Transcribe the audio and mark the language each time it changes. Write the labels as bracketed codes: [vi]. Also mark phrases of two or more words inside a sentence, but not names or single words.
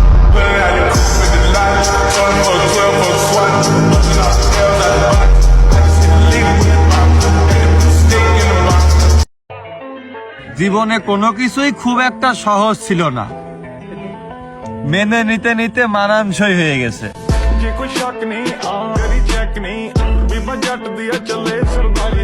[bn] জীবনে কোনো কিছুই খুব একটা সহজ ছিল না, মেনে নিতে নিতে মানানসই হয়ে গেছে। [pa] ਜੇ ਕੋਈ ਸ਼ੱਕ ਨਹੀਂ ਆ ਤੇਰੀ ਚੈੱਕ ਨਹੀਂ ਵੀ ਮੈਂ ਜੱਟ ਦੀ ਚੱਲੇ ਸਰਦਾਰ